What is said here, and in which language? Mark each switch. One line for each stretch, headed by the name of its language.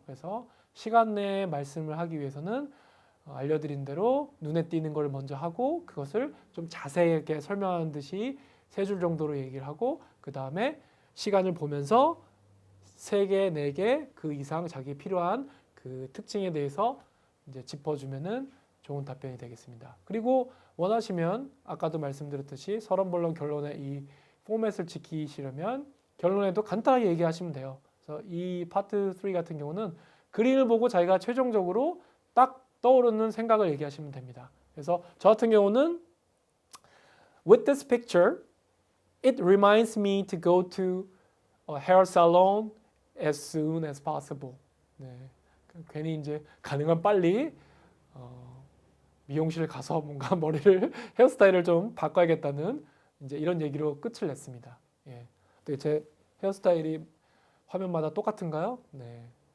Korean: 그래서 시간 내에 말씀을 하기 위해서는 알려드린 대로 눈에 띄는 걸 먼저 하고 그것을 좀 자세하게 설명하는 듯이 세 줄 정도로 얘기를 하고 그 다음에 시간을 보면서 3개, 4개 그 이상 자기 필요한 그 특징에 대해서 이제 짚어주면은 좋은 답변이 되겠습니다. 그리고 원하시면 아까도 말씀드렸듯이 서론본론 결론의 이 포맷을 지키시려면 결론에도 간단하게 얘기하시면 돼요. 그래서 이 파트 3 같은 경우는 그림을 보고 자기가 최종적으로 딱 떠오르는 생각을 얘기하시면 됩니다. 그래서 저 같은 경우는
English: With this picture, it reminds me to go to a hair salon as soon as possible.
Korean: 네. 괜히 이제 가능한 빨리 미용실에 가서 뭔가 머리를 헤어스타일을 좀 바꿔야겠다는 이제 이런 얘기로 끝을 냈습니다. 예. 제 헤어스타일이 화면마다 똑같은가요? 네.